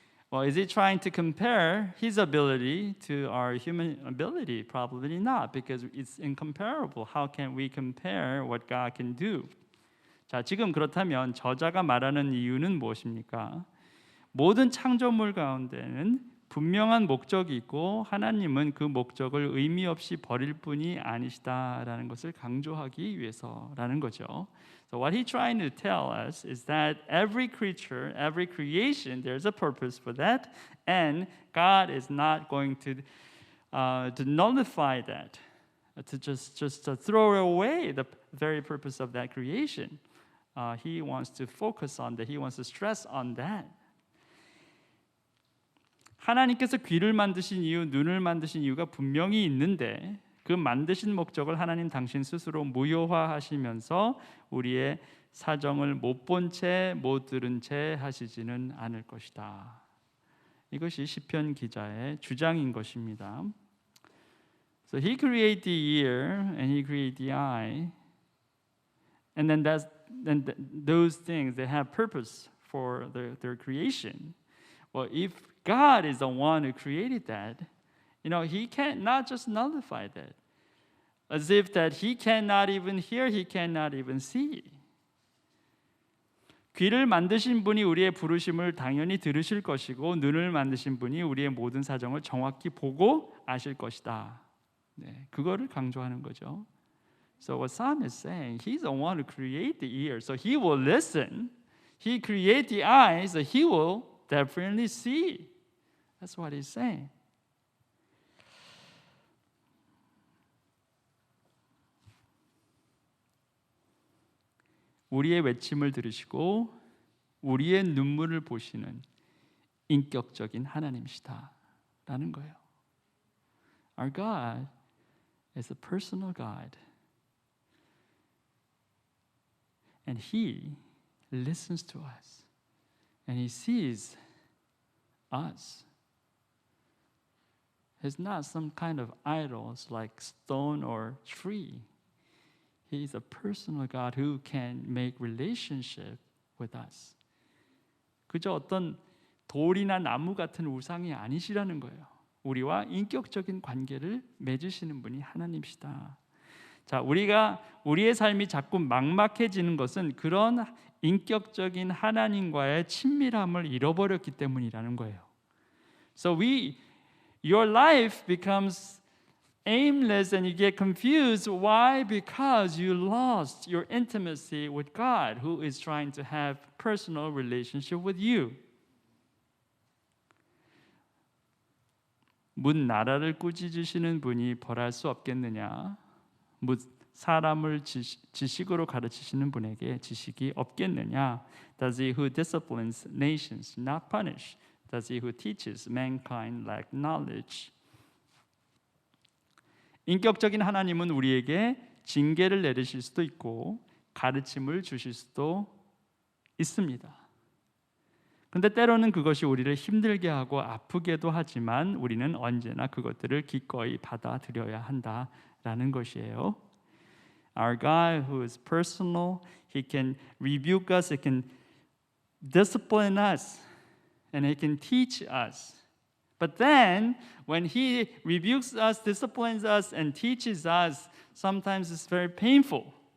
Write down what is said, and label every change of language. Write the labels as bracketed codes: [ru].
[en] Well, is he trying to compare his ability to our human ability? Probably not, because it's incomparable. How can we compare what God can do? [ko] 자, 지금 그렇다면 저자가 말하는 이유는 무엇입니까? 모든 창조물 가운데는 분명한 목적이 있고 하나님은 그 목적을 의미 없이 버릴 뿐이 아니시다라는 것을 강조하기 위해서라는 거죠. [en] So what he's trying to tell us is that every creature, every creation, there's a purpose for that, and God is not going to nullify that, to just throw away the very purpose of that creation. He wants to focus on that. He wants to stress on that. [ko] 하나님께서 귀를 만드신 이유, 눈을 만드신 이유가 분명히 있는데 그 만드신 목적을 하나님 당신 스스로 무효화하시면서 우리의 사정을 못 본 채, 못 들은 채 하시지는 않을 것이다. 이것이 시편 기자의 주장인 것입니다. [en] So he created the ear and he created the eye, and then those things they have purpose for their creation. Well, if God is the one who created that, he can't not just nullify that. As if that he cannot even hear, he cannot even see. [ko] 귀를 만드신 분이 우리의 부르심을 당연히 들으실 것이고 눈을 만드신 분이 우리의 모든 사정을 정확히 보고 아실 것이다. 네, 그거를 강조하는 거죠. [en] So what Psalm is saying, he's the one who created the ear, so he will listen. He created the eyes, so he will definitely see. That's what he's saying. [ko] 우리의 외침을 들으시고 우리의 눈물을 보시는 인격적인 하나님이시다라는 거예요. [en] Our God is a personal God. And he listens to us. And he sees us. He's not some kind of idols like stone or tree. He is a personal God who can make relationship with us. [ko] 그저 어떤 돌이나 나무 같은 우상이 아니시라는 거예요. 우리와 인격적인 관계를 맺으시는 분이 하나님이시다. 자, 우리의 삶이 자꾸 막막해지는 것은 그런 인격적인 하나님과의 친밀함을 잃어버렸기 때문이라는 거예요. [en] So your life becomes aimless and you get confused. Why? Because you lost your intimacy with God, who is trying to have personal relationship with you. [ko] 문 나라를 꾸짖으시는 분이 벌할 수 없겠느냐? 사람을 지식으로 가르치시는 분에게 지식이 없겠느냐? [en] Does he who disciplines nations not punish? Does he who teaches mankind lack knowledge? [ko] 인격적인 하나님은 우리에게 징계를 내리실 수도 있고 가르침을 주실 수도 있습니다. 근데 때로는 그것이 우리를 힘들게 하고 아프게도 하지만 우리는 언제나 그것들을 기꺼이 받아들여야 한다라는 것이에요. [en] Our God who is personal, He can rebuke us, He can discipline us, and He can teach us. But then, when He rebukes us, disciplines us, and teaches us, sometimes it's very painful.